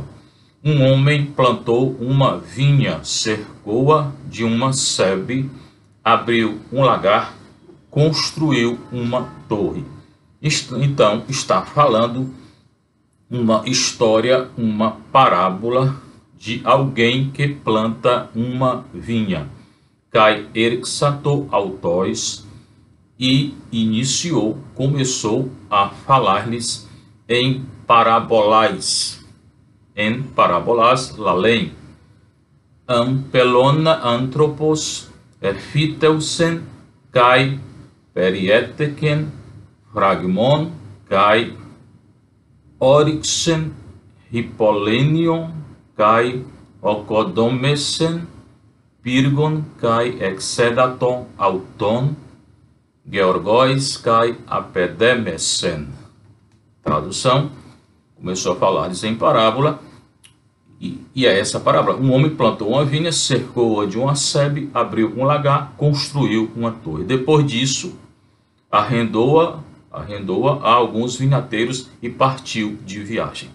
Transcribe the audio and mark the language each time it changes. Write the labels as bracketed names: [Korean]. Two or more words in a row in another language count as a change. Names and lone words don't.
[Portuguese] Um homem plantou uma vinha, cercou-a de uma sebe, abriu um lagar, construiu uma torre. Então, está falando uma história, uma parábola de alguém que planta uma vinha. [Greek] Καὶ ἤρξατο αὐτοῖς, [Portuguese] e começou a falar-lhes em parábolas, [Greek] λαλεῖν ἀμπελῶνα ἄνθρωπος ἐφύτευσεν καὶ περιέθηκεν φραγμὸν καὶ ὤρυξεν ὑπολήνιον καὶ ᾠκοδόμησεν πύργον καὶ ἐξέδετο αὐτὸν γεωργοῖς καὶ ἀπεδήμησεν. [Portuguese] Tradução: começou a falar-lhes em parábola, e é essa parábola. Um homem plantou uma vinha, cercou-a de uma sebe, abriu um lagar, construiu uma torre. Depois disso, arrendou-a a alguns vinhateiros e partiu de viagem.